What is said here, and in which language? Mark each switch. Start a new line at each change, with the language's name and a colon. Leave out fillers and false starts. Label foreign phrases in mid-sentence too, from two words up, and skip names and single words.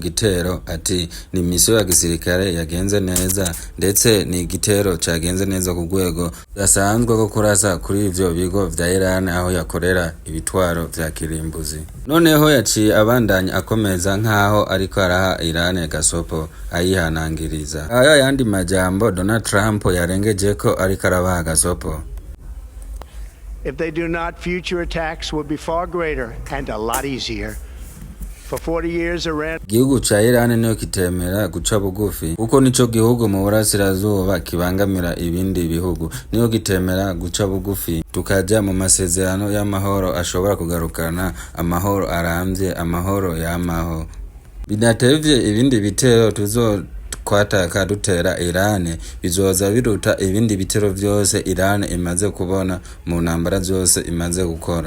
Rundi: gitero ati ni misiyo ya gisirikare yagenze neza, ndetse ni igitero cagenze neza ku rwego gasanzwe ko kurasa kuri ivyo bigo vya Iran aho yakorera ibitwaro vya kirimbuzi. Noneho yaciye abandanya akomeza nkaho ariko araha Iran gasopo ayihanangiriza. Ayo yandi majambo Donald Trump yarengeje ko ariko arabaha gasopo:
English: if they do not, future attacks will be far greater and a lot easier. For 40 years, Iran
Rundi: gihugu ca Iran niyo kitemera guca bugufi, kuko nico gihugu mu burasirazuba kibangamira ibindi bihugu, niyo kitemera guca bugufi tukaja mu masezerano y'amahoro ashobora kugarukana amahoro arambye, amahoro yamaho. Bidatevye ibindi bitero kwataka dutera Iran bizoza biruta ibindi bitero vyose Iran imaze kubona mu ntambara zose imaze gukora.